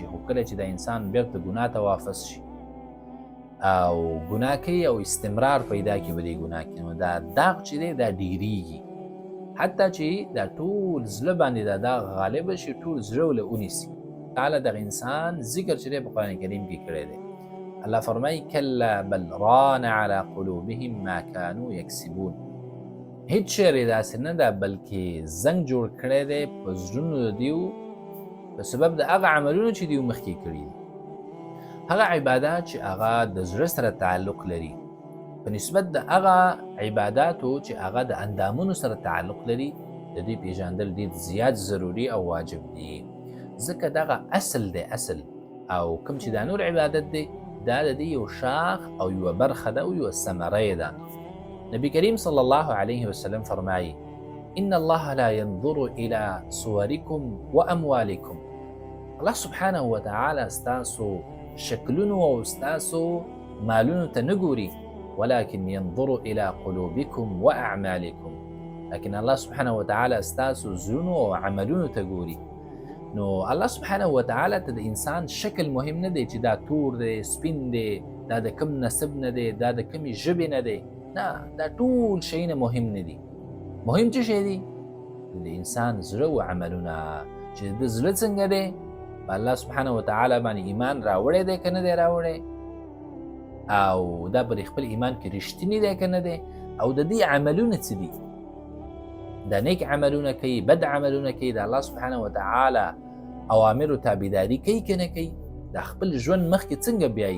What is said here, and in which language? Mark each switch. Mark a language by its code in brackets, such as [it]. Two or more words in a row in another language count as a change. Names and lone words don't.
[ps] خو کله چې د انسان بیرته ګناه ته واپس شي او ګناه کوي او استمرار پیدا کړي په دې ګناه کې نو دا داغ چې دی دا ډېرېږي، حتی چې دا ټول زړه باندې دا داغ غالبه شي، ټول زړه له ونیسي. تعالی دغه انسان ذکر چې دی په قرآن کریم کې کړی دی. الله فرمایي [ar] کلا بل ران على قلوبهم ما كانوا یکسبون. [ps] هیڅ شی داسې نه ده بلکې زنګ جوړ کړی دی په زړونو د دیو په سبب د هغه عملونو چې دیو مخکې کړي دي. هغه عبادات چې هغه د زړه سره تعلق لري په نسبت د هغه عباداتو چې هغه د اندامونو سره تعلق لري د دې پیژندل ډېر زیات ضروري او واجب دي. ځکه دغه اصل دی، اصل او کوم چې دا نور عبادت دی دا د دې یو شاخ او یوه برخه ده او یوه ثمره یې ده. نبی کریم [ar] صلی الله علیه وسلم [ps] فرمایي [ar] ان الله لا ينظر الى صوركم واموالكم. [ps] الله [ar] سبحانه وتعالی [ps] ستاسو شکلونو او ستاسو مالونو ته نه ګوري، [ar] ولكن ينظر الى قلوبكم واعمالكم، [ps] لكن الله [ar] سبحانه وتعالى [ps] ستاسو زړونو او عملونو ته ګوري. نو الله [ar] سبحانه وتعالى [ps] ته د انسان شکل مهم نه دی چې دا تور دی، سپین دی، دا د کوم نسب نه دی، دا د کومې ژبې نه دی، نه، دا ټول شیونه مهم نه دي. مهم څه شی دی؟ د انسان زړه او عملونه، چې د زړه څنګه دی، په الله [ar] سبحانه وتعالى [ps] باندې ایمان راوړی دی که نه دی راوړی، او دا پر خپل ایمان کې رښتینی دی که نه دی، او د دې عملونه څه دي، دا نیک عملونه کوي، بد عملونه کوي، د الله [ar] سبحانه وتعالى [ps] اوامرو تابعداري کوي که نه کوي، دا خپل ژوند مخکې څنګه بیایي.